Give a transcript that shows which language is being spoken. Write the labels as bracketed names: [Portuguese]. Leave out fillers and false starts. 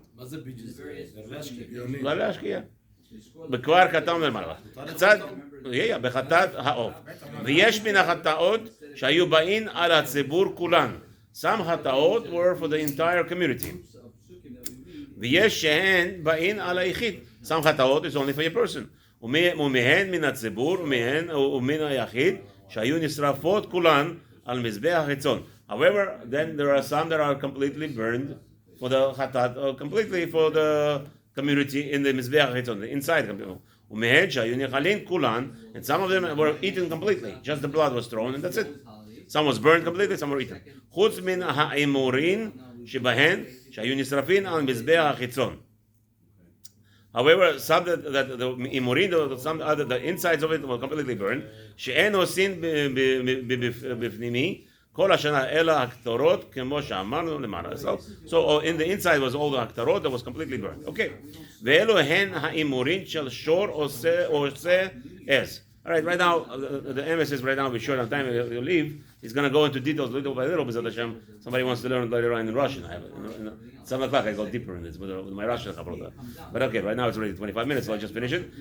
[Hebrew] מה זה pigeons? להשקיע. וכבר כתב למעלה. קצת, בחטאת העוף. ויש מן החטאות שהיו באין על הציבור כולן. [English] Some hataot were for the entire community. ויש שהן באין על היחיד. Some hataot is only for a person. [Hebrew] ומהן מן הציבור ומן היחיד שהיו נשרפות כולן על מזבח החיצון. [English] However, then there are some that are completely burned for the hatat, completely for the community in the mizbech hachitzon, the inside community. ומהן שהיו נחלין כולן, and some of them were eaten completely. Just the blood was thrown and that's it. Some was burned completely, some were eaten. [Hebrew] חוץ מן האמורין שבהן שהיו נשרפין על מזבח החיצון. [English] However, some that the imurin, some other the insides of it were completely burned. [Hebrew] שאין עושים בפנימי כל השנה אלא הקטורות כמו שאמרנו למעלה. [English] So in the inside was all the הקטורות that was completely burned. Okay. [Hebrew] ואלו הן האימורין של שור עושה עז. [English] All right, right now, the emphasis right now, we're short on time, we'll leave. He's going to go into details little by little, because Hashem, somebody wants to learn later on in Russian. I have, 7 o'clock, I go deeper in this with my Russian. But okay, right now it's already 25 minutes, so I'll just finish it.